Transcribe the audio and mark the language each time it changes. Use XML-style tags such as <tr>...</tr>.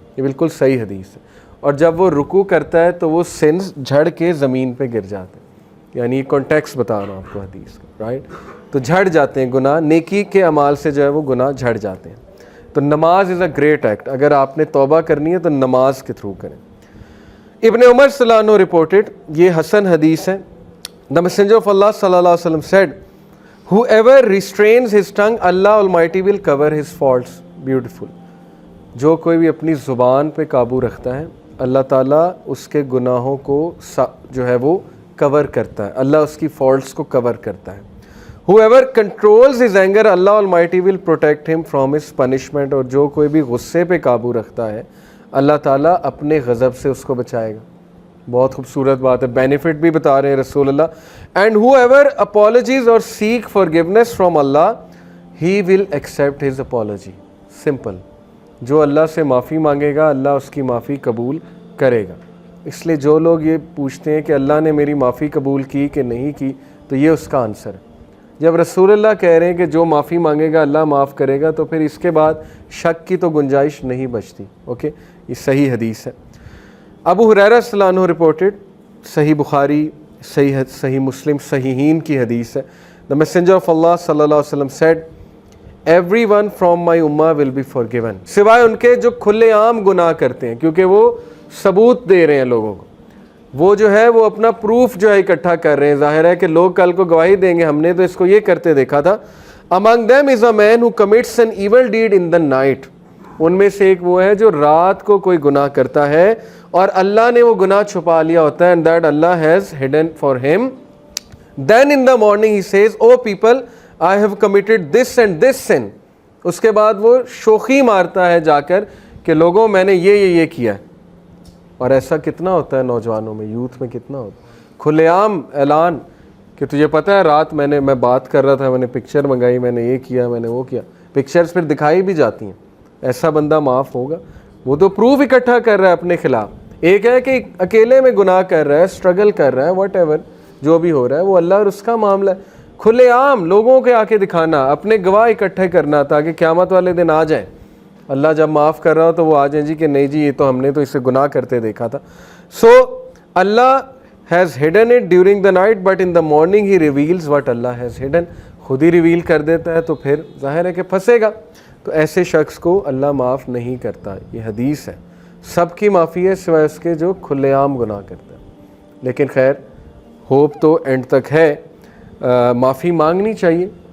<ur>یہ بالکل صحیح حدیث ہے. اور جب وہ رکوع کرتا ہے تو وہ سنز جھڑ کے زمین پہ گر جاتے ہیں. یعنی کانٹیکسٹ بتا رہا ہوں آپ کو حدیث کا، رائٹ. تو جھڑ جاتے ہیں گناہ، نیکی کے اعمال سے جو ہے وہ گناہ جھڑ جاتے ہیں. تو نماز از اے گریٹ ایکٹ. اگر آپ نے توبہ کرنی ہے تو نماز کے تھرو کریں. ابن عمر صلی اللہ عنہ رپورٹڈ، یہ حسن حدیث ہے،</ur> <en>the messenger of Allah صلی اللہ علیہ وسلم said whoever restrains his tongue Allah Almighty will cover his faults. Beautiful.</en> <ur>جو کوئی بھی اپنی زبان پہ قابو رکھتا ہے اللہ تعالیٰ اس کے گناہوں کو جو ہے وہ کور کرتا ہے، اللہ اس کی فالٹس کو کور کرتا ہے.</ur> <en>whoever controls his anger Allah Almighty will protect him from his punishment,</en> <ur>اور جو کوئی بھی غصے پہ قابو رکھتا ہے اللہ تعالیٰ اپنے غضب سے اس کو بچائے گا. بہت خوبصورت بات ہے, بینیفٹ بھی بتا رہے ہیں رسول اللہ.</ur> <en>And whoever apologies or seek forgiveness from Allah he will accept his apology.</en> <ur>Simple, جو اللہ سے معافی مانگے گا اللہ اس کی معافی قبول کرے گا. اس لیے جو لوگ یہ پوچھتے ہیں کہ اللہ نے میری معافی قبول کی کہ نہیں کی, تو یہ اس کا آنسر ہے. جب رسول اللہ کہہ رہے ہیں کہ جو معافی مانگے گا اللہ معاف کرے گا, تو پھر اس کے بعد شک کی تو گنجائش نہیں بچتی. اوکے, یہ صحیح حدیث ہے. ابو ہریرہ رضی اللہ عنہ رپورٹڈ, صحیح بخاری, صحیح مسلم, صحیحین کی حدیث ہے.</ur> <en>The messenger of Allah صلی اللہ علیہ وسلم said, everyone from my ummah will be forgiven,</en> <ur>سوائے ان کے جو کھلے عام گناہ کرتے ہیں, کیونکہ وہ ثبوت دے رہے ہیں لوگوں کو. وہ جو ہے وہ اپنا پروف جو ہے اکٹھا کر رہے ہیں. ظاہر ہے کہ لوگ کل کو گواہی دیں گے ہم نے تو اس کو یہ کرتے دیکھا تھا.</ur> <en>among them is a man who commits an evil deed in the night,</en> <ur>ان میں سے ایک وہ ہے جو رات کو کوئی گناہ کرتا ہے اور اللہ نے وہ گناہ چھپا لیا ہوتا ہے,</ur> <en>and that Allah has hidden for him. Then in the morning he says, oh people, I have committed this and this sin.</en> <ur>اس کے بعد وہ شوخی مارتا ہے جا کر کہ لوگوں میں نے یہ کیا ہے. اور ایسا کتنا ہوتا ہے نوجوانوں میں, یوتھ میں کتنا ہوتا ہے, کھلے عام اعلان کہ تجھے پتہ ہے رات میں بات کر رہا تھا, میں نے پکچر منگائی, میں نے یہ کیا, میں نے وہ کیا. پکچرز پھر دکھائی بھی جاتی ہیں. ایسا بندہ معاف ہوگا؟ وہ تو پروف اکٹھا کر رہا ہے اپنے خلاف. ایک ہے کہ اکیلے میں گناہ کر رہا ہے, اسٹرگل کر رہا ہے, واٹ ایور جو بھی ہو رہا ہے وہ اللہ اور اس کا معاملہ ہے. کھلے عام لوگوں کے آ کے دکھانا, اپنے گواہ اکٹھے کرنا تاکہ قیامت والے دن آ جائیں, اللہ جب معاف کر رہا ہو تو وہ آ جائیں جی کہ نہیں جی یہ تو ہم نے تو اسے گناہ کرتے دیکھا تھا.</ur> <en>So Allah has hidden it during the night, but in the morning he reveals what Allah has hidden.</en> <ur>خود ہی ریویل کر دیتا ہے تو پھر ظاہر ہے کہ پھنسے گا. تو ایسے شخص کو اللہ معاف نہیں کرتا. یہ حدیث ہے, سب کی معافی ہے سوائے اس کے جو کھلے عام گناہ کرتا ہے. لیکن خیر ہوپ تو اینڈ تک ہے, معافی مانگنی چاہیے.</ur>